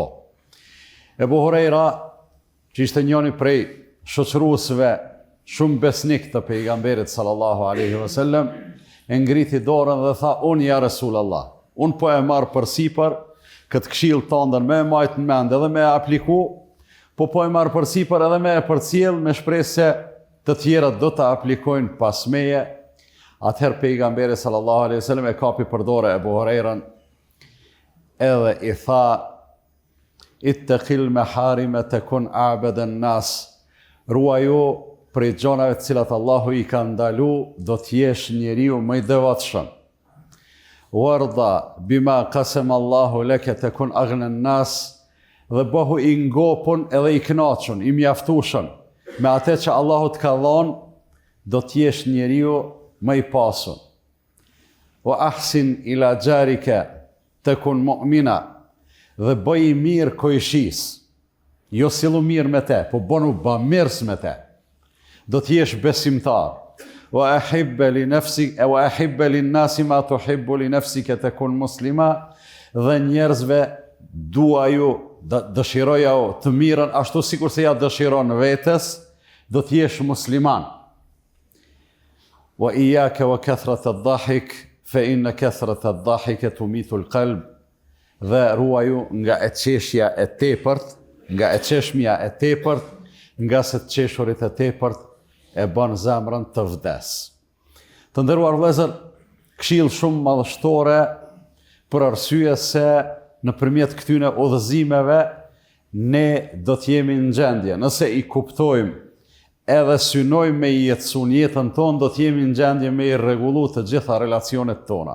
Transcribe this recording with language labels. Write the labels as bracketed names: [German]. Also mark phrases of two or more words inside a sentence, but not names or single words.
[Albanian] Ebu Hurajra, që ishte njëri prej shoqëruesve shumë besnik të pejgamberit [Arabic] صلى الله عليه وسلم, [Albanian] e ngriti dorën dhe tha: unë [Arabic] يا رسول الله, [Albanian] unë po e marr përsipër këtë këshill tëndën me majt në mend edhe me apliku, po e marr përsipër edhe me e përcjell me shpresë se të tjerët do të aplikojnë pas meje. Atëherë pejgamberi [Arabic] صلى الله عليه وسلم [Albanian] e kapi për dorë Ebu Hurajrën edhe i tha: [Arabic] اتق المحارم تكن أعبد الناس, [Albanian] ruaju prej gjonave të cilat Allahu i ka ndalu, do t'jesh njeriu më i devotshëm. [Arabic] وارض بما قسم الله لك تكن أغنى الناس, [Albanian] dhe bëhu i ngopun edhe i kënaqur, i mjaftueshëm me atë që Allahu të ka dhënë, do t'jesh njeriu më i pasur. [Arabic] وأحسن إلى جارك تكن مؤمنا, [Albanian] dhe bëj i mirë kojshis, jo sillu mirë me te, po bënu bamirës me te, do t'jesh besimtar. [Arabic] وأحب لنفسك وأحب للناس ما تحب لنفسك تكن مسلما, [Albanian] dhe njerëzve duaju, dëshiroja të mirën ashtu sikur se ja dëshiron vetes, do t'jesh musliman. [Arabic] وإياك وكثرة الضحك فإن كثرة الضحك تميت القلب, [Albanian] dhe ruaju nga e qeshja e tepërt, nga e qeshmja e tepërt, nga se të qeshurit e tepërt e bën zemrën të vdes. Të nderuar vëllezër, këshill shumë madhështore, për arsye se nëpërmjet këtyre udhëzimeve ne do të jemi në gjendje, nëse i kuptojmë edhe synojmë me i jetësun jetën tonë, do të jemi në gjendje me i rregullu të gjitha relacionet tona.